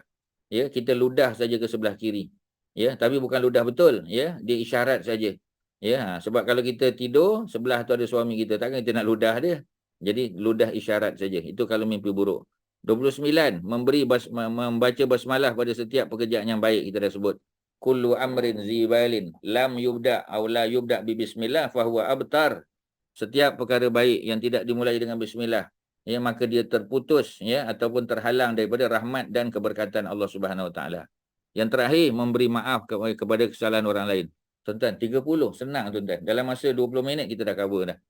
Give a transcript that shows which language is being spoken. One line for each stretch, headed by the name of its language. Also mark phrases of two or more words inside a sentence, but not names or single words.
Malay: Ya, kita ludah saja ke sebelah kiri. Ya, tapi bukan ludah betul, ya. Dia isyarat saja. Ya, sebab kalau kita tidur sebelah tu ada suami kita, takkan kita nak ludah dia. Jadi ludah isyarat saja. Itu kalau mimpi buruk. 29, membaca basmalah pada setiap pekerjaan yang baik, kita dah sebut.
Arabic: كل أمر ذي بال لم يبدأ أو لا يبدأ ببسم الله فهو أبتر.
Malay: Setiap perkara baik yang tidak dimulai dengan bismillah, ya, maka dia terputus, ya, ataupun terhalang daripada rahmat dan keberkatan Allah
Arabic: سبحانه وتعالى.
Malay: Yang terakhir, memberi maaf kepada kesalahan orang lain. Tuan-tuan, 30, senang, tuan-tuan. Dalam masa 20 minit kita dah cover dah.